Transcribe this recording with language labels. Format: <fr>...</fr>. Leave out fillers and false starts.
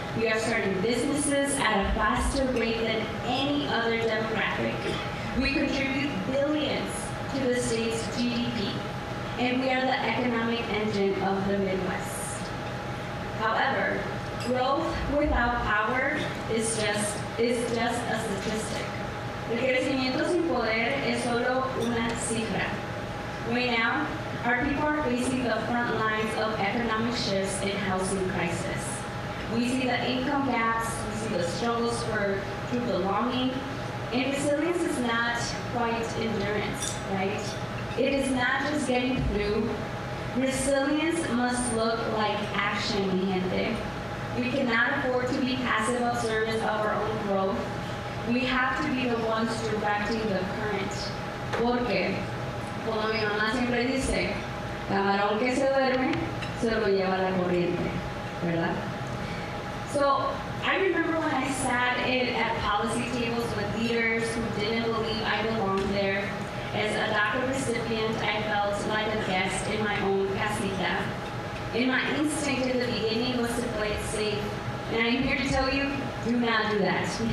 <en>We are starting businesses at a faster rate than any other demographic. We contribute billions to the state's GDP, and we are the economic engine of the Midwest. However, growth without power is just a statistic.</en> <es>El crecimiento sin poder es solo una cifra.</es> <en>Right now, our people are facing the front lines of economic shifts and housing crisis. We see the income gaps, we see the struggles for true belonging, and resilience is not quite endurance, right? It is not just getting through. Resilience must look like action,</en> <es>mi gente.</es> <en>We cannot afford to be passive observers of our own growth. We have to be the ones directing the current.</en> <es>Porque, como mi mamá siempre dice, camarón que se duerme, se lo lleva la corriente, ¿verdad?</es> <en>So, I remember when I sat at policy tables with leaders who didn't believe I belonged there. As a DACA recipient, I felt like a guest in my own casita. And my instinct in the beginning was to play it safe. And I'm here to tell you, do not do that.</en>